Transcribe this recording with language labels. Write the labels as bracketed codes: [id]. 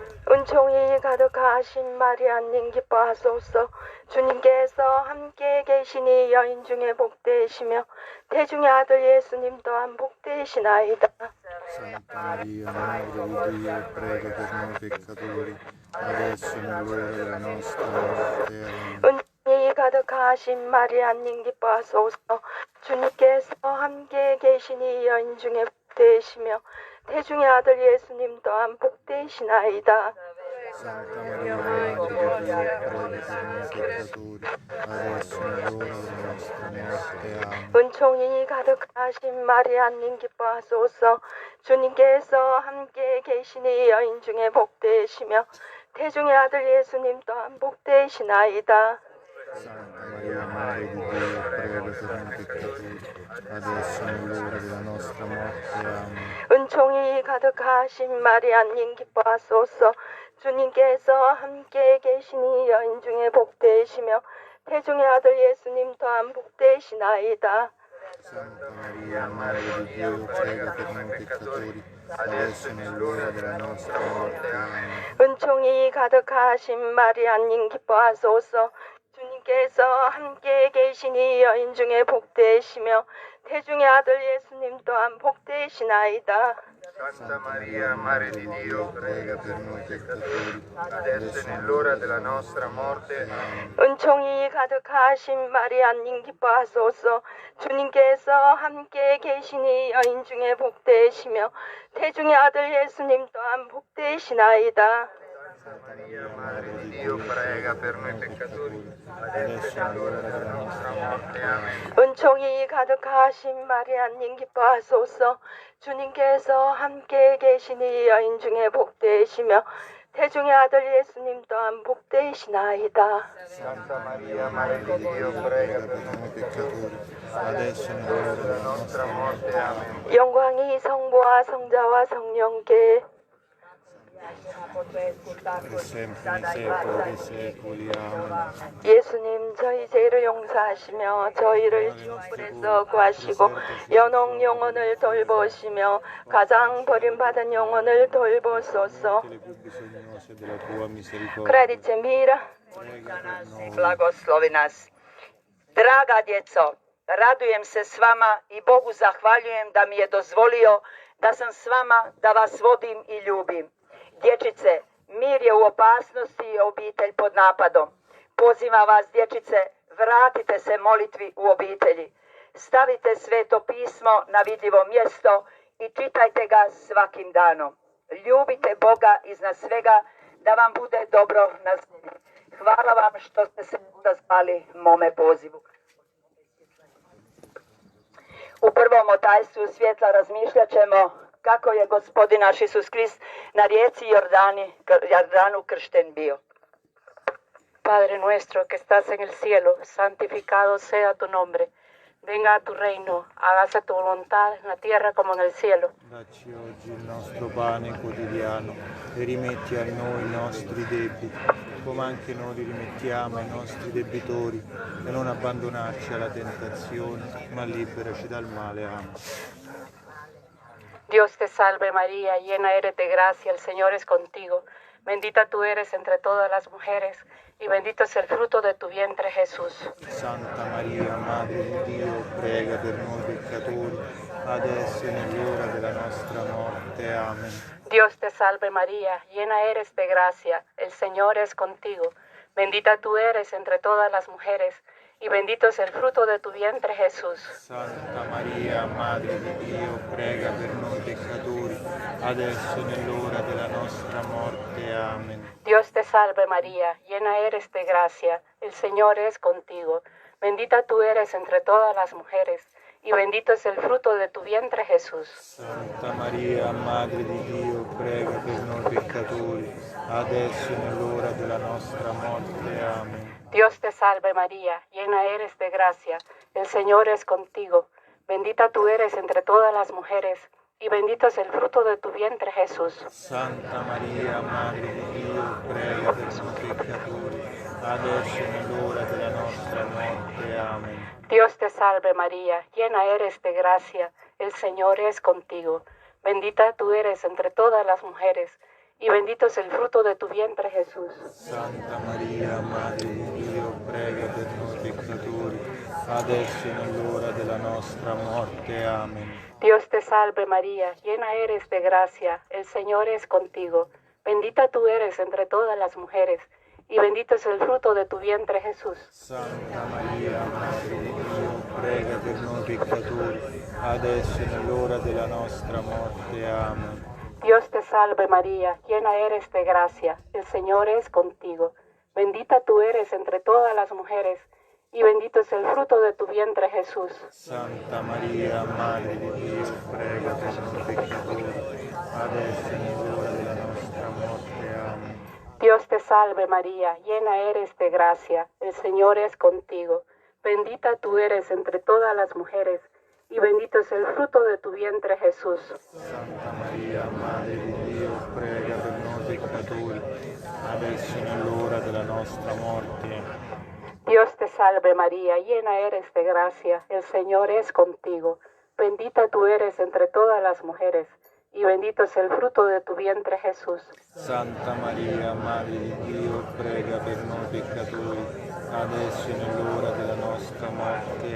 [ko] 은총이 가득하신 마리아님 기뻐하소서. 주님께서 함께 계시니 여인 중에 복되시며 태중의 아들 예수님 또한 복되시나이다. [it] Santa Maria, Madre di Dio, prega per noi peccatori, adesso è l'ora della nostra morte. Amen. [ko] 은총이 가득하신 마리아님 기뻐하소서. 주님께서 함께 계시니 여인 중에 복되시며 태중의 아들 예수님 또한 복되시나이다. [it] Santa Maria, Madre di Dio, prega per noi peccatori, adesso è l'ora della nostra morte. Amen. [ko] 은총이 가득하신 마리아님 기뻐하소서. 주님께서 함께 계시니 여인 중에 복되시며 태중의 아들 예수님 또한 복되시나이다. [it] Santa Maria, Madre di Dio, prega per noi peccatori, adesso è l'ora della nostra morte. Amen. [ko] 은총이 가득하신 마리아님 기뻐하소서. 주님께서 함께 계시니 여인 중에 복되시며 태중의 아들 예수님 또한 복되시나이다. [it] Santa Maria, Madre di Dio, prega per noi peccatori, adesso è l'ora della nostra morte. Amen. [ko] 은총이 가득하신 마리아님 기뻐하소서. 주님께서 함께 계시니 여인 중에 복되시며 태중의 아들 예수님 또한 복되시나이다. [it] Santa Maria, Madre di Dio, prega per noi peccatori, adesso è nell'ora della nostra morte. Amen. [ko] 은총이 가득하신 마리아님 기뻐하소서. 주님께서 함께 계시니 여인 중에 복되시며 태중의 아들 예수님 또한 복되시나이다. [it] Santa Maria, Madre di Dio, prega per noi peccatori, adesso è nell'ora della nostra morte. Amen. [ko] 은총이 가득하신 마리아님 기뻐하소서. 주님께서 함께 계시니 여인 중에 복되시며 태중의 아들 예수님 또한 복되시나이다. [it] Santa Maria, Madre di Dio, prega per noi peccatori, adesso è nell'ora della nostra morte. Amen. [ko] 영광이 성부와 성자와 성령께 [it] Per sempre nei secoli dei secoli. Amen. [ko] 예수님 저희 죄를 용서하시며 저희를 지옥불에서 구하시고 연옥 영혼을 돌보시며 가장 버림받은 영혼을 돌보소서. [it] Le più bisognose della tua misericordia. [hr] Kredice mira. [it] Prega per noi. [hr] Blagoslovi nas. Draga djeco, radujem se s vama i Bogu zahvaljujem da mi je dozvolio da sam s vama, da vas vodim i ljubim. Dječice, mir je u opasnosti i obitelj pod napadom. Pozivam vas, dječice, vratite se molitvi u obitelji. Stavite sveto pismo na vidljivo mjesto i čitajte ga svakim danom. Ljubite Boga iznad svega, da vam bude dobro na zemlji. Hvala vam što ste se odazvali mome pozivu. U prvom otajstvu svjetla razmišljat ćemo kako je Gospodin naš Isus Krist na rijeci Jordanu kršten bio. [es] Padre nuestro que estás en el cielo, santificado sea tu nombre. Venga a tu reino, hágase tu voluntad en la tierra como en el cielo. [it] Dacci oggi il nostro pane quotidiano e rimetti a noi i nostri debiti, come anche noi li rimettiamo ai nostri debitori, e non abbandonarci alla tentazione, ma liberaci dal male. Amen. [es] Dios te salve María, llena eres de gracia, el Señor es contigo. Bendita tú eres entre todas las mujeres, y bendito es el fruto de tu vientre Jesús. [it] Santa Maria, Madre di Dio, prega per noi peccatori, adesso e nell'ora della nostra morte. Amen. [es] Dios te salve María, llena eres de gracia, el Señor es contigo. Bendita tú eres entre todas las mujeres, y bendito es el fruto de tu vientre Jesús. [it] Santa Maria, Madre di Dio, prega per noi peccatori, adesso e nell'ora della nostra morte. Amen. [es] Dios te salve María, llena eres de gracia, el Señor es contigo. Bendita tú eres entre todas las mujeres, y bendito es el fruto de tu vientre Jesús. [it] Santa Maria, Madre di Dio, prega per noi peccatori, adesso e nell'ora della nostra morte. Amen. [es] Dios te salve María, llena eres de gracia, el Señor es contigo. Bendita tú eres entre todas las mujeres, y bendito es el fruto de tu vientre Jesús. [it] Santa Maria, Madre di Dio, prega per noi peccatori, adesso e nell'ora della nostra morte. Amen. [es] Dios te salve María, llena eres de gracia, el Señor es contigo. Bendita tú eres entre todas las mujeres, y bendito es el fruto de tu vientre Jesús. [it] Santa Maria, Madre di Dio, prega per noi peccatori, adesso e nell'ora della nostra morte. Amen. [es] Dios te salve María, llena eres de gracia, el Señor es contigo. Bendita tú eres entre todas las mujeres, y bendito es el fruto de tu vientre Jesús. [it] Santa Maria, Madre di Dio, prega per noi peccatori, adesso e nell'ora della nostra morte. Amen. [es] Dios te salve María, llena eres de gracia, el Señor es contigo. Bendita tú eres entre todas las mujeres, y bendito es el fruto de tu vientre Jesús. [it] Santa Maria, Madre di Dio, prega per noi peccatori, adesso e nell'ora della nostra morte. Amen. [es] Dios te salve María, llena eres de gracia, el Señor es contigo. Bendita tú eres entre todas las mujeres, y bendito es el fruto de tu vientre Jesús. [it] Santa Maria, Madre di Dio, prega per noi peccatori, adesso e nell'ora della nostra morte. [es] Dios te salve María, llena eres de gracia, el Señor es contigo. Bendita tú eres entre todas las mujeres, y bendito es el fruto de tu vientre Jesús. [it] Santa Maria, Madre di Dio, prega per noi peccatori, adesso e nell'ora della nostra morte.